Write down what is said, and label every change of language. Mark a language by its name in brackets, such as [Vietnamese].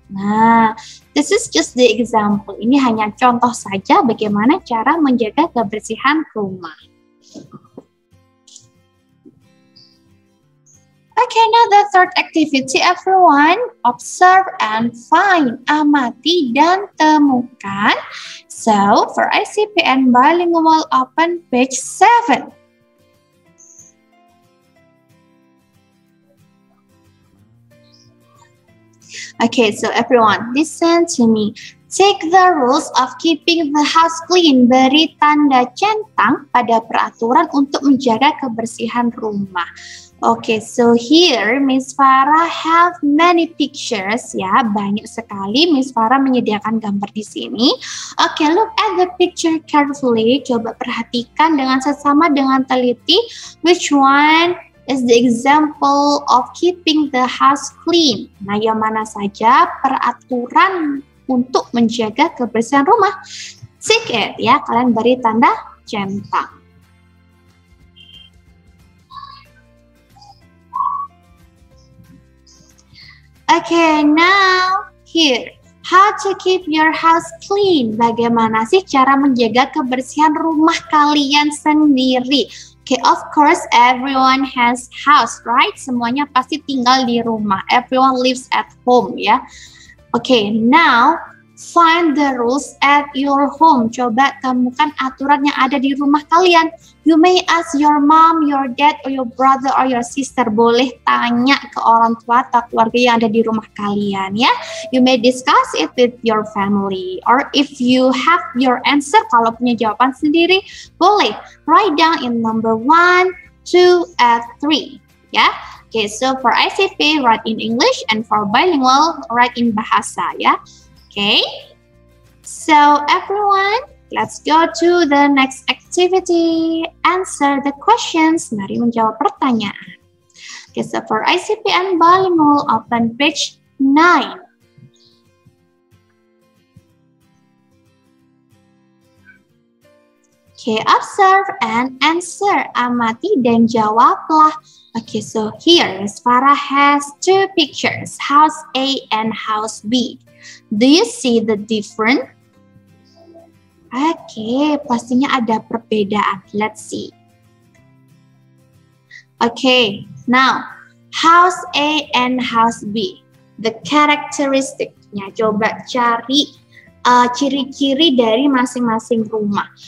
[English] Nah, this is just the example. [Indonesian] Ini hanya contoh saja bagaimana cara menjaga kebersihan rumah. [English] Okay, now the third activity, everyone. Observe and find. [Indonesian] Amati dan temukan. [English] So, for ICP and bilingual, open page 7. Okay, so everyone, listen to me. Take the rules of keeping the house clean. [Indonesian] Beri tanda centang pada peraturan untuk menjaga kebersihan rumah. [English] Okay, so here Miss Farah have many pictures ya, [Indonesian] banyak sekali Miss Farah menyediakan gambar di sini. [English] Okay, look at the picture carefully. [Indonesian] Coba perhatikan dengan seksama dengan teliti. [English] Which one is the example of keeping the house clean? [Indonesian] Nah, yang mana saja peraturan untuk menjaga kebersihan rumah? [English] Tick it [Indonesian] ya, kalian beri tanda centang. [English] Okay, now here, how to keep your house clean. [Indonesian] Bagaimana sih cara menjaga kebersihan rumah kalian sendiri? [English] Okay, of course everyone has house, right? [Indonesian] Semuanya pasti tinggal di rumah. [English] Everyone lives at home, ya. Okay, now Find the rules at your home. [Indonesian] Coba temukan aturan yang ada di rumah kalian. [English] You may ask your mom, your dad, or your brother, or your sister. [Indonesian] Boleh tanya ke orang tua atau keluarga yang ada di rumah kalian, ya. [English] You may discuss it with your family. Or if you have your answer, [Indonesian] kalau punya jawaban sendiri, [English] boleh write down in number 1, 2, and 3. Ya. Okay, so for ICP, write in English, and for bilingual, write in bahasa, ya. Okay, so everyone, let's go to the next activity. Answer the questions. [Indonesian] Mari menjawab pertanyaan. [English] Okay, so for ICP and bilingual, open page 9. Okay, observe and answer. [Indonesian] Amati dan jawablah. [English] Okay, so here, Miss Farah has 2 pictures, house A and house B. Do you see the difference? Okay, [Indonesian] pastinya ada perbedaan. [English] Let's see. Okay, now house A and house B. The characteristic-nya. [Indonesian] Coba cari ciri-ciri dari masing-masing rumah.